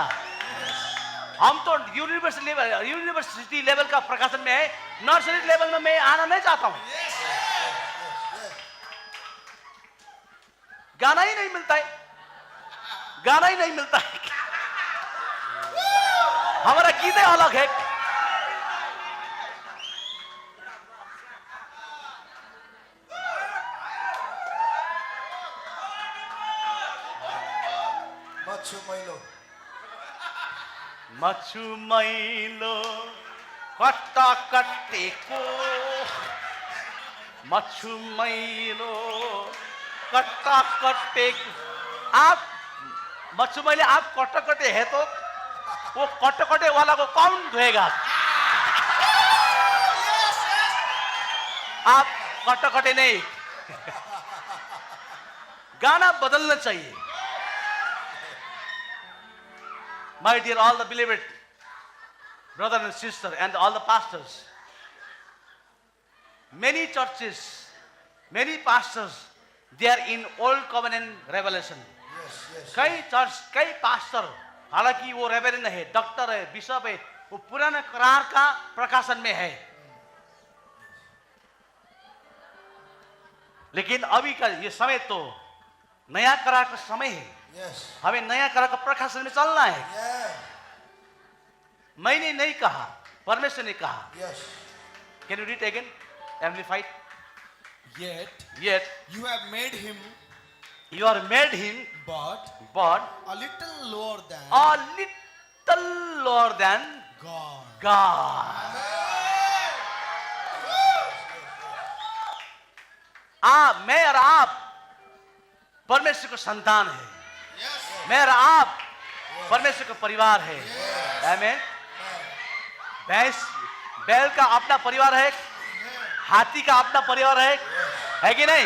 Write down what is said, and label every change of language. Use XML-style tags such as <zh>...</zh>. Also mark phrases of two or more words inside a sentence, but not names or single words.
<hi>हम तो</hi> <en>university level</en> <hi>का प्रकाशन में है,</hi> <en>nursery level</en> <hi>में मैं आना नहीं चाहता हूं। गाना ही नहीं मिलता है, गाना ही नहीं मिलता है। हमारा गीतें अलग है।</hi> <ne>मच्छु मैलो कट्टा कट्टेको, मच्छु मैलो कट्टा कट्टेको।</ne> <hi>आप मच्छु मैले आप कट्टा कट्टे है तो वो कट्टे कट्टे वाला को कौन धोएगा? आप कट्टा कट्टे नहीं। गाना बदलना चाहिए।</hi> <en>My dear all the beloved brother and sister and all the pastors, many churches, many pastors, they are in old covenant revelation.</en> <hi>कई चर्च, कई पास्टर, हालांकि वो रेवरेंड है, डॉक्टर है, बिशप है, वो पुराने करार का प्रकाशन में है। लेकिन अभी का ये समय तो नया करार का समय है। हमें नया करार का प्रकाशन में चलना है। मैंने नहीं कहा, परमेश्वर ने कहा।</hi> <en>Can you read again? Amplified. Yet you have made him, you are made him, but a little lower than God.</en> <hi>मैं और आप परमेश्वर का संतान है। मैं और आप परमेश्वर का परिवार है। आमीन। बैल का अपना परिवार है, हाथी का अपना परिवार है कि नहीं?</hi>